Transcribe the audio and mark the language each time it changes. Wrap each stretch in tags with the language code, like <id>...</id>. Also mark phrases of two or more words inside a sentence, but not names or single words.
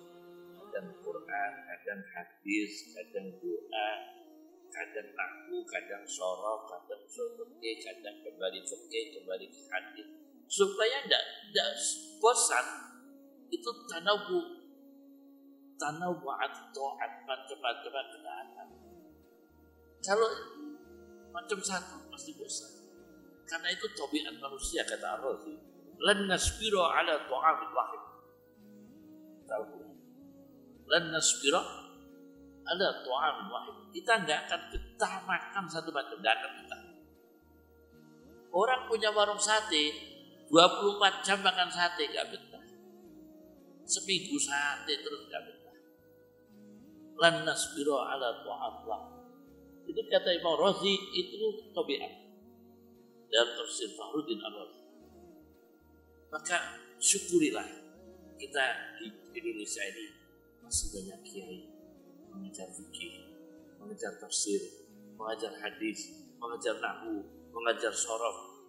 <id>Kadang Quran, kadang hadis, kadang doa, kadang nahwu, kadang sorof, kadang usul fikih, kadang kembali fikih, kembali ke hadis, supaya tidak bosan. Itu</id> <ar>تنوعات طاعات,</ar> <id>macam-macam kenaatan. Kalau macam satu pasti bosan. Karena itu tabiat manusia, kata Ar-Razi.</id> <ar>لن نصبر على طعام واحد. لن نصبر على طعام واحد.</ar> <id>Kita enggak akan betah makan satu macam, enggak akan betah. Orang punya warung sate, 24 jam makan sate enggak betah. Seminggu sate terus enggak betah.</id> <ar>لن نصبر على طعام واحد.</ar> <id>Itu kata Imam Razi, itu tabiat dalam tafsir Fakhruddin Ar-Razi. Maka syukurilah kita di Indonesia ini masih banyak kiai mengajar fikih, mengajar tafsir, mengajar hadis, mengajar nahwu, mengajar sorof.</id>